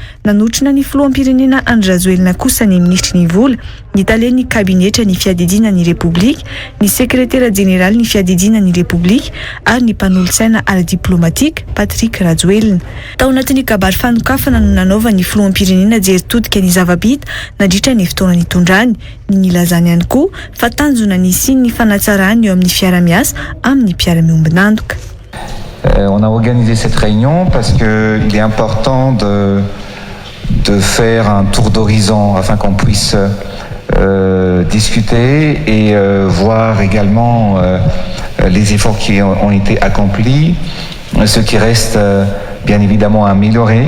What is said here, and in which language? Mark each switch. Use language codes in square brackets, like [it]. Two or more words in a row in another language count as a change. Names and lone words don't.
[mg] nanotrona ny filoham-pirenena Andry Rajoelina kosa ny ministry ny vola, ny tale ny kabinetra ny fiadidina ny repoblika, ny sekretera jeneraly ny fiadidina ny repoblika ary ny mpanolotsaina ara-diplomatika Patrick Rajoelina. Tao anatin'ny kabary fanokafana no nanaova ny filoham-pirenena jeritodika ny zava-bita nandritra ny fotoana nitondrany, ny nilazany ihany koa fa tanjona ny siny ny fanatsarany eo amin'ny fiara-miasa amin'ny mpiara-miombinandoka. [fr] On a organisé cette réunion parce qu'il est important de faire un tour d'horizon afin qu'on puisse discuter et voir également les efforts qui ont été accomplis, ce qui reste bien évidemment à améliorer.